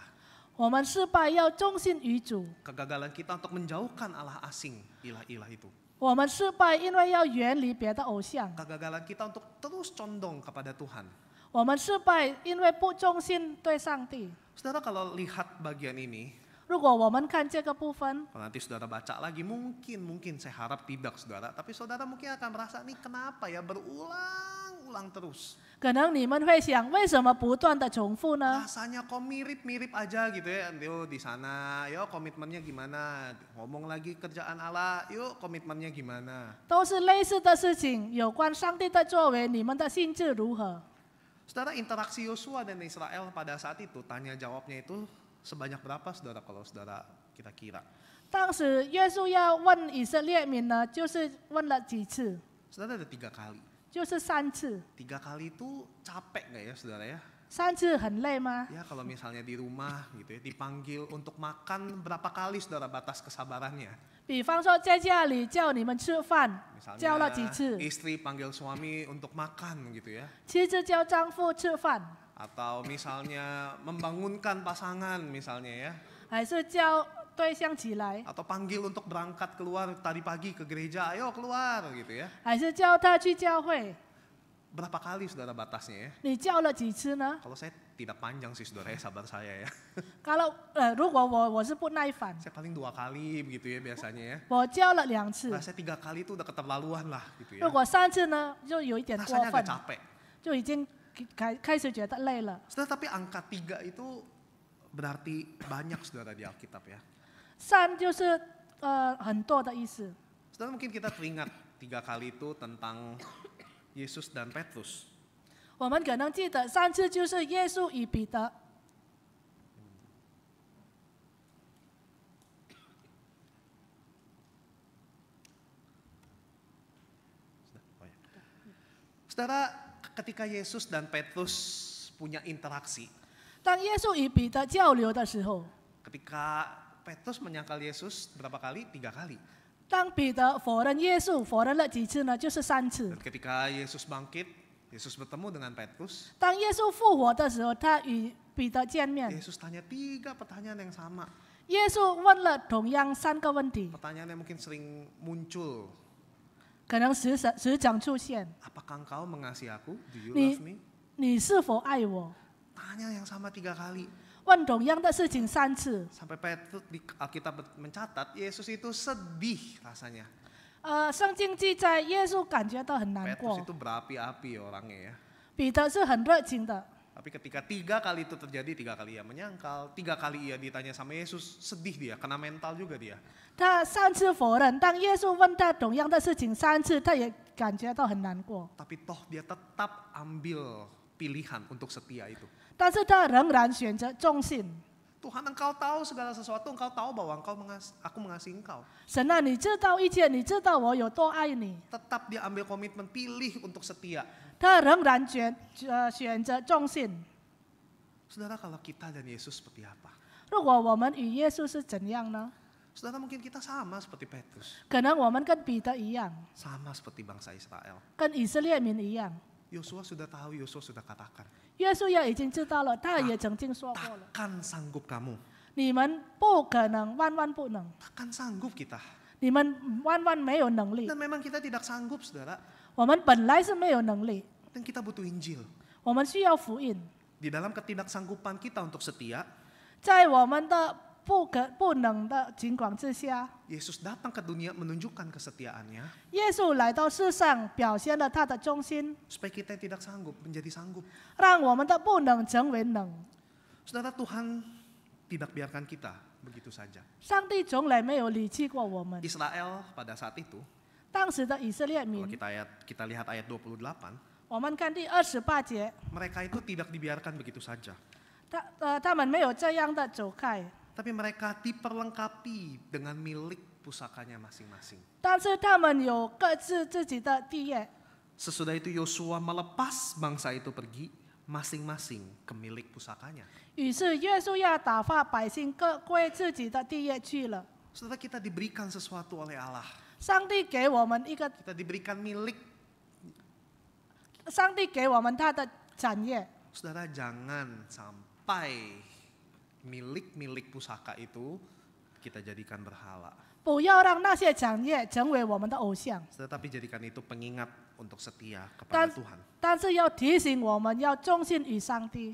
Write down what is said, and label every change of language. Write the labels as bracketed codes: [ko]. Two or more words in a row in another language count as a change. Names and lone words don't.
[zh] 我们失败要忠心于主。 [id] Kegagalan kita untuk menjauhkan Allah asing, ilah-ilah itu. [zh] 我们失败，因为要远离别的偶像。 [id] Kegagalan kita untuk terus condong kepada Tuhan. [zh] 我们失败，因为不忠心对上帝。 [id] Saudara, kalau lihat bagian ini, [zh] 如果我们看这个部分， [id] kalau nanti saudara baca lagi, mungkin saya harap tidak saudara, tapi saudara mungkin akan merasa nih kenapa ya berulang-ulang terus. [zh] 可能你们会想，为什么不断的重复呢？ [id] Rasanya kok mirip-mirip aja gitu ya. Yuk di sana, yuk komitmennya gimana? Ngomong lagi kerjaan Allah, yuk komitmennya gimana? [zh] 都是类似的事情，有关上帝的作为，你们的性质如何？ [id] Saudara, interaksi Yosua dan Israel pada saat itu, tanya jawabnya itu sebanyak berapa saudara kalau saudara kita kira? [zh] 当时约书亚问以色列民呢，就是问了几次？ [id] Saudara, ada 3 kali. [zh] 就是3次。 [id] 3 kali itu capek nggak ya saudara ya? [zh] 3 次很累吗？ [id] Ya kalau misalnya di rumah gitu ya, dipanggil untuk makan berapa kali saudara batas kesabarannya? [zh] 比方说在家里叫你们吃饭，叫了 [id] Misalnya [zh] 几次？ [id] istri panggil suami untuk makan gitu ya. [zh] 妻子叫丈夫吃饭， [id] Atau misalnya membangunkan pasangan misalnya ya. [zh] 还是叫对象起来， [id] Atau panggil untuk berangkat keluar tadi pagi ke gereja, ayo keluar gitu ya. [zh] 还是叫他去教会？ [id] Berapa kali saudara batasnya ya? [zh] 你叫了几次呢？ [id] Kalau saya tidak panjang sih saudara ya, sabar saya ya. [zh] 如果我是不耐烦， [id] Saya paling 2 kali begitu ya biasanya ya. [zh] 我叫了2次。 [id] Nah, saya 3 kali itu udah keterlaluan lah gitu ya. [zh] 如果3次呢，就有一点过 [id] Rasanya [zh] 分 [id] agak，capek. [zh] 就已经开始觉得累了。 [id] Saudara, tapi angka 3 itu berarti banyak saudara di Alkitab ya. [zh] 3 就是很多的意思。 [id] Saudara, mungkin kita teringat 3 kali itu tentang Yesus dan Petrus. [zh] 我们可能记得3次就是耶稣与彼得。 [id] Saudara, ketika Yesus dan Petrus punya interaksi, [zh] 当耶稣与彼得交流的时候， [id] ketika Petrus menyangkal Yesus berapa kali? 3 kali. [zh] 当彼得否认耶稣，否认了几次呢？就是3次 [id] Dan。ketika Yesus bangkit, Yesus bertemu dengan Petrus, [zh] 当耶稣复活的时候，他与彼得见面， [id] Yesus tanya 3 pertanyaan yang sama. [zh] 耶稣问了同样3个问题， [id] Pertanyaan yang mungkin sering muncul. [zh] 可能时常出现。 [id] Apakah engkau mengasihi aku? [en] Do you Ni- love me? [zh] 你是否爱我？ [id] Tanya yang sama 3 kali. [zh] 问同样的事情3次。 [id] Sampai Petrus di Alkitab mencatat, Yesus itu sedih rasanya. [zh] 圣经记载耶稣感觉到很难 [id] Petrus [zh] 过， [id] itu berapi-api orangnya ya. [zh] 彼得是很热情的。 [id] Tapi ketika 3 kali itu terjadi, 3 kali ia menyangkal, 3 kali ia ditanya sama Yesus, sedih dia, kena mental juga dia. [zh] 他3次否认，当耶稣问他同样的事情3次，他也感觉到很难过。 [id] Tapi toh dia tetap ambil pilihan untuk setia itu. [zh] 但是他仍然选择忠信。 [id] Tuhan, engkau tahu segala sesuatu, engkau tahu bahwa aku mengasihi engkau. [zh] 神啊，你知道一切，你知道我有多爱你。 [id] Tetap dia ambil komitmen, pilih untuk setia. [zh] 他仍然选择忠信。 [id] Saudara, kalau kita dan Yesus seperti apa? [zh] 如果我们与耶稣是怎样呢？ [id] Saudara, mungkin kita sama seperti Petrus, [zh] 可能我们跟彼得一样， [id] sama seperti bangsa Israel. [zh] 跟以色列民一样。 [id] Yosua sudah tahu, Yosua sudah katakan, [zh] 约书亚已经知道了，他也曾经说过了， [id] takkan sanggup kamu, [zh] 你们不可能，万万不能， [id] takkan sanggup kita. [zh] 你们万万没有能力。 [id] Dan memang kita tidak sanggup, saudara. [zh] 我们本来是没有能力， [id] Dan kita butuh Injil. [zh] 我们需要福音。 [id] Di dalam ketidaksanggupan kita untuk setia, [zh] 在我们的不能的情况之下， [id] Yesus datang ke dunia menunjukkan kesetiaannya, [zh] 耶稣来到世上，表现了他的忠心， [id] supaya kita yang tidak sanggup menjadi sanggup. [zh] 让我们的不能成为能。 [id] Saudara, Tuhan tidak biarkan kita begitu saja. [zh] 上帝从来没有离弃过我们。 [id] Israel pada saat itu, [zh] 当时的以色列 [id] kalau [zh] 民， [id] kita lihat ayat 28, [zh] 我们看第28节， [id] mereka itu tidak dibiarkan begitu saja. [zh] 他们没有这样的走开， [id] Tapi mereka diperlengkapi dengan milik pusakanya masing-masing. [zh] 但是他们有各自自己的地业。 [id] Sesudah itu Yosua melepas bangsa itu pergi masing-masing ke milik pusakanya. [zh] 于是约书亚打发百姓各归自己的地业去了。 [id] Saudara, kita diberikan sesuatu oleh Allah. [zh] 上帝给我们一个， [id] Kita diberikan milik. [zh] 上帝给我们他的产业。 [id] Saudara, jangan sampai milik-milik pusaka itu kita jadikan berhala. [zh] 不要让那些产业成为我们的偶像， [id] Tetapi jadikan itu pengingat untuk setia kepada [zh] 但 [id] Tuhan. [zh] 但是要提醒我们要忠心于上帝。